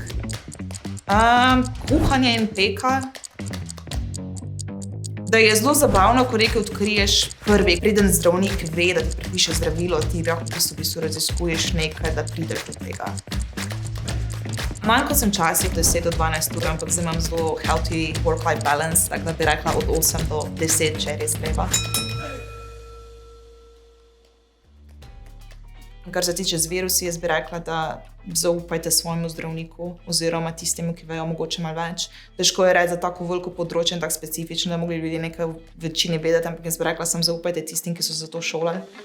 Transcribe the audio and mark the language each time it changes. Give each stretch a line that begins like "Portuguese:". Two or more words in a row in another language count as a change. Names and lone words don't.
Slovenian: Kuhanje in peka. Da je zelo zabavno, ko nekaj odkriješ prvi. Preden zdravnik ve, da ti predpiše zdravilo, ti lahko v bistvu raziskuješ nekaj, da prideš do tega. Manj kot sem časih 10 do 12 ur, ampak zdaj imam zelo
English: healthy work-life balance,
Slovenian: tako da bi rekla od 8 do 10, če je res treba. Kar se tiče z virusi, jaz bi rekla, da zaupajte svojemu zdravniku oziroma tistemu, ki vejo mogoče malo več. Težko je reči za tako veliko področje in tako specifično, da mogli ljudje nekaj v večini vedeti, ampak jaz bi rekla, sem zaupajte tistim, ki so za to šolali.